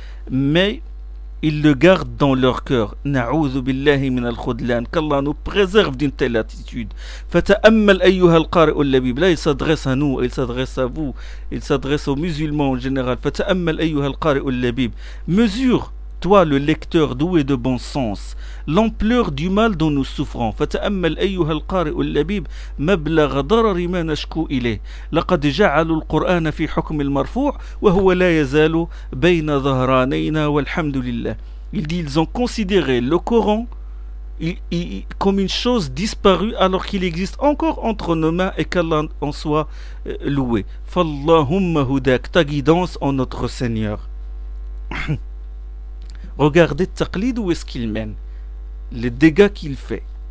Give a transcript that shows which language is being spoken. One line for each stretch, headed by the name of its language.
French: Mais ils le gardent dans leur cœur.
Arabic: نعوذ بالله من الخذلان.
French: Qu'Allah nous préserve d'une telle attitude.
Arabic: فتأمل أيها القارئ اللبيب.
French: Là, il s'adresse à nous, il s'adresse à vous, il s'adresse aux musulmans en général.
Arabic: فتأمل أيها القارئ اللبيب.
French: Mesure toi le lecteur doué de bon sens, l'ampleur du mal dont nous souffrons.
Arabic: فتأمل أيها القارئ اللبيب مبلغ ضرر ما نشكو إليه. لقد جعلوا القرآن في حكم المرفوع وهو لا يزال بين ظهرانينا والحمد لله.
French: Il dit, ils ont considéré le Coran comme une chose disparue alors qu'il existe encore entre nos mains et qu'Allah en soit loué.
Arabic: فاللهم هداك,
French: ta guidance en notre Seigneur. Regardez Taqlid, où est-ce qu'il mène, les dégâts qu'il fait.